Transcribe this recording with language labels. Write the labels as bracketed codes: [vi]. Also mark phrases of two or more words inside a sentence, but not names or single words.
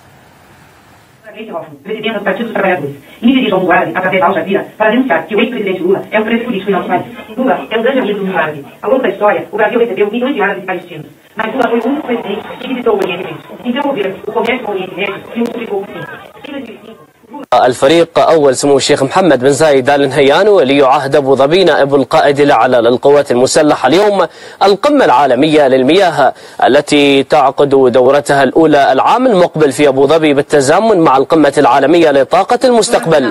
[pt] Presidente do Partido dos Trabalhadores, e me dirijo ao Mugabe, através da Al Jazeera, para denunciar que o ex-presidente Lula é um preso político em nosso país. Lula é um grande amigo do Mugabe. Ao longo da história, o Brasil recebeu milhões de árabes palestinos. Mas Lula foi o único presidente que visitou o Oriente Médio. Então, o governo, o comércio com o Oriente Médio, e multiplicou por 5. Em 2005, [ar] الفريق أول سمو الشيخ محمد بن زايد آل نهيان ولي عهد أبو ظبي نائب القائد الأعلى للقوات المسلحة اليوم القمة العالمية للمياه التي تعقد دورتها الأولى العام المقبل في أبو ظبي بالتزامن مع القمة العالمية لطاقة المستقبل.